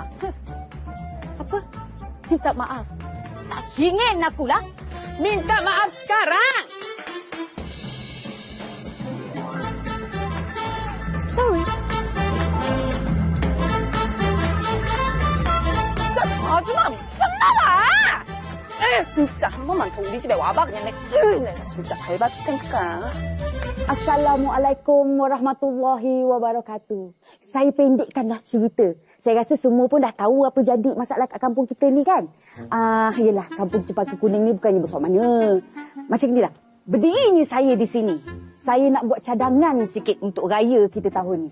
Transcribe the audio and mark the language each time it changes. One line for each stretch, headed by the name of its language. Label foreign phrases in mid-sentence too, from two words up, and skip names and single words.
Malay: Apa? Minta maaf? Tak ingin akulah. Minta maaf sekarang. Sorry.
Korean: cuma 장난아. 진짜 한 번만 더 우리 집에 와봐 그냥 내가 진짜 밟아줄 테니까.
Arabic: السلام عليكم ورحمة الله وبركاته.
Malay: Saya pendekkanlah cerita. Saya rasa semua pun dah tahu apa jadi masalah kat kampung kita ni kan. Yelah, kampung Cempaka Kuning ni bukannya besar mana. Macam ni lah. Berdirinya saya di sini. Saya nak buat cadangan sikit untuk raya kita tahun ni.